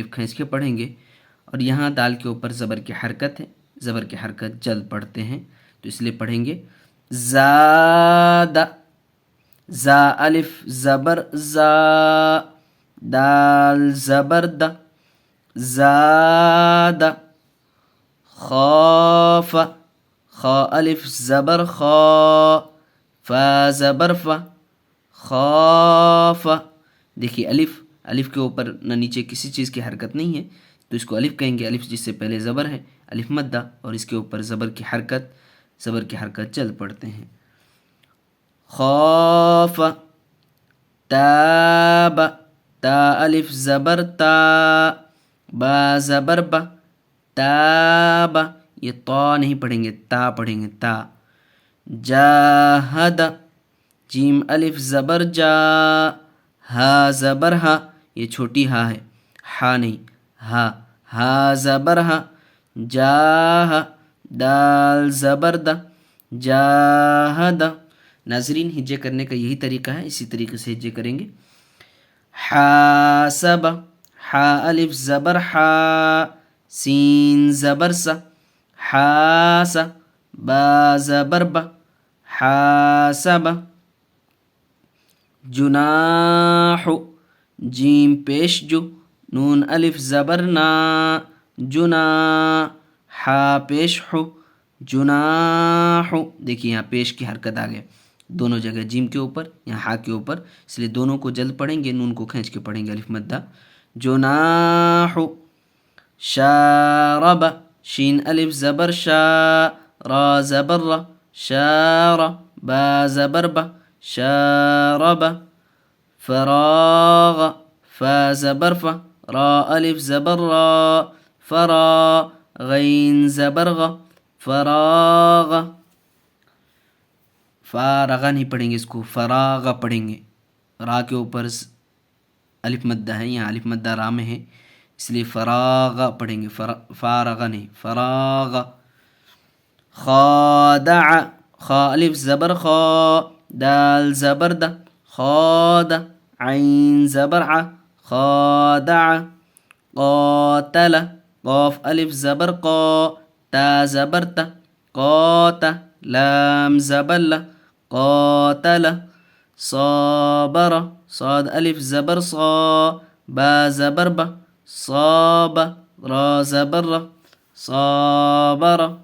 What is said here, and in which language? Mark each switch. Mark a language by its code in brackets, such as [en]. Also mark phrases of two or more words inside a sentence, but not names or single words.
[ur] الف کھینچ کے پڑھیں گے، اور یہاں دال کے اوپر زبر کی حرکت ہے، زبر کی حرکت جلد پڑھتے ہیں، تو اس لیے پڑھیں گے زاد، زا الف زبر زا، دال زبر د، زاد، خاف، خا الف زبر خا، فا زبر فا، خاف۔ دیکھیے الف کے اوپر نہ نیچے کسی چیز کی حرکت نہیں ہے، تو اس کو الف کہیں گے، الف جس سے پہلے زبر ہے، الف مدہ، اور اس کے اوپر زبر کی حرکت چل پڑتے ہیں۔ خوف، تاب، تا الف زبر تا، با زبر با، تاب، یہ طا نہیں پڑھیں گے، تا پڑھیں گے، تا۔ جاہد، جیم الف زبر جا، ہا زبر ہا، یہ چھوٹی ہا ہے، ہا نہیں، ہا زبر ہا، جاہ، دال زبر دا، جاہد۔ ناظرین ہجے کرنے کا یہی طریقہ ہے، اسی طریقے سے ہجے کریں گے۔ حاسب، حا الف زبر حا، سین زبر سا، حاسا، با زبر با، حاسب۔ جناح، جیم پیش جو، نون الف زبر نا، جنا، حا پیش حو، جناح۔ دیکھیے یہاں پیش کی حرکت آ گیا، دونوں جگہ جیم کے اوپر، یہاں ہا کے اوپر، اس لیے دونوں کو جلد پڑھیں گے، نون کو کھینچ کے پڑھیں گے، الف مدہ جناح. شارب. شین الف زبر شا. را زبر را. شار. با زبر با. شارب. فراغ. فا زبر فا. را الف زبر را. فرا. غین زبر غ. فراغ. فارغا نہیں پڑھیں گے اس کو، فراغ پڑھیں گے. را کے اوپر الف مدہ ہے، یہاں الف مدہ را میں ہے، اس لیے فراغ پڑھیں گے، فارغ نہیں، فراغ. خادع. خا الف زبر خا. دال زبر دا. خاد. عین زبر ع. خادع. قاتل. قاف الف زبر قا. تا زبر تا. قات. لام زبر لا. قاتل. صابر. صاد الف زبر صا. با زبر با. صاب. را زبر را. صابر.